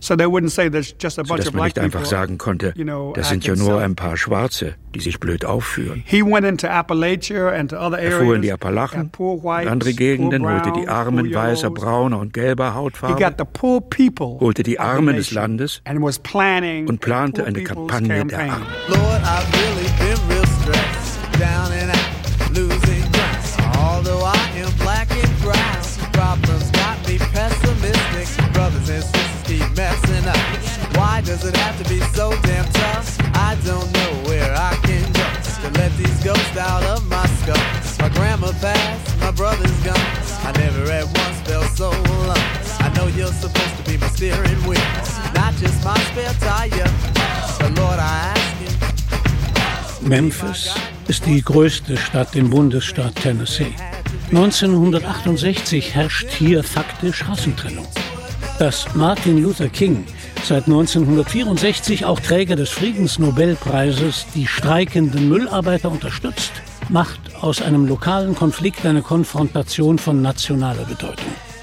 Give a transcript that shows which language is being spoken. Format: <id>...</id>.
<de>Dass man nicht einfach sagen konnte, das sind ja nur ein paar Schwarze, die sich blöd aufführen. Er fuhr in die Appalachen, in andere Gegenden, holte die Armen weißer, brauner und gelber Hautfarbe, holte die Armen des Landes und plante eine Kampagne der Armen.</de> <en>Lord, I've really been real stressed, down and out, losing ground. Although I am black and brown, problems got me pessimistic, brothers and sisters keep messing up. Why does it have to be so damn tough? I don't know where I can go to let these ghosts out of my skull. My grandma passed, my brother's gone. I never at once felt so alone. I know you're supposed to be my steering wheel, not just my spare tire. But Lord, I ask you.</en> <de>Memphis ist die größte Stadt im Bundesstaat Tennessee. 1968 herrscht hier faktisch Rassentrennung. Dass Martin Luther King seit 1964 auch Träger des Friedensnobelpreises die streikenden Müllarbeiter unterstützt, macht aus einem lokalen Konflikt eine Konfrontation von nationaler Bedeutung.</de>